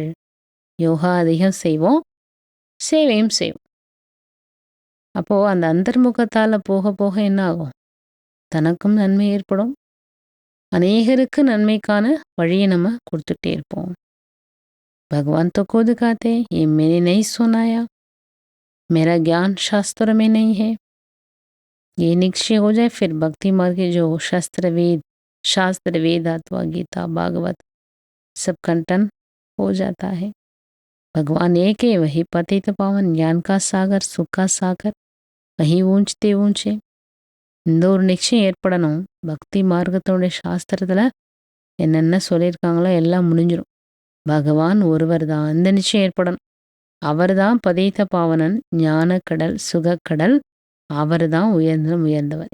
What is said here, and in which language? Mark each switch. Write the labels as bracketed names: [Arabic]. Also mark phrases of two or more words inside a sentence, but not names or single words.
[Tamil] யோகா அதிகம் செய்வோம், சேவையும் செய்வோம். அப்போது அந்த அந்தர்முகத்தால் போக போக என்ன ஆகும்? தனக்கும் நன்மை ஏற்படும், அநேகருக்கு நன்மைக்கான வழியை நம்ம கொடுத்துட்டே இருப்போம். [Hindi] பகவான் तो खुद कहते हैं, ये मैंने नहीं सुनाया, मेरा ज्ञान शास्त्र में नहीं है. ये निश्चय हो जाए, फिर भक्ति मार्ग के जो शास्त्र वेद अथवा गीता भागवत सब कंठन हो जाता है. भगवान एक है, वही पतित पावन, ज्ञान का सागर, सुख का सागर, वही ऊंचते ऊंचे. [Tamil] இந்த ஒரு நிச்சயம் ஏற்படணும். பக்தி மார்க்கத்தோடைய சாஸ்திரத்தில் என்னென்ன சொல்லியிருக்காங்களோ எல்லாம் முடிஞ்சிடும். பகவான் ஒருவர் தான், இந்த நிச்சயம் ஏற்படணும். அவர் தான் பதீத பாவனன், ஞானக்கடல், சுகக்கடல், அவர் தான் உயர்ந்தவர்.